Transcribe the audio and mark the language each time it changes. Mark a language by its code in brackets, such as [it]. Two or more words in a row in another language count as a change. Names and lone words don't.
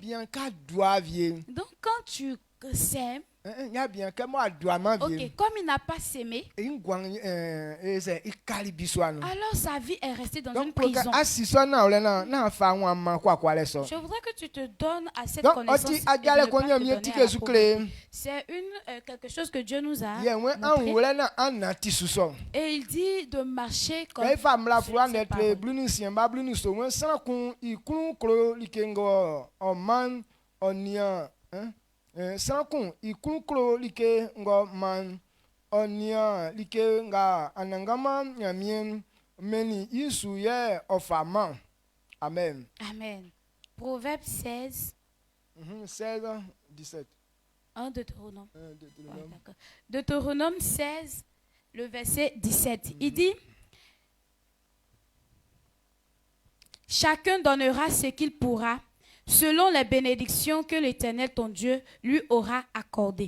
[fr] Donc quand tu sèmes, ok, comme il n'a pas sémé, alors sa vie est restée dans une prison. Je voudrais que tu te donnes à cette connaissance. C'est quelque chose que Dieu nous a montré. Et il dit de marcher comme [bci] Sanakun ikunklo like ngo man onia like nga anangama nyamien meni isu ye ofama. [fr] Amen. Amen. Proverbe 16. 16, 17. Deutéronome. Deutéronome 16, le verset 17. Il dit, chacun donnera ce qu'il pourra, selon les bénédictions que l'Éternel, ton Dieu, lui aura accordées.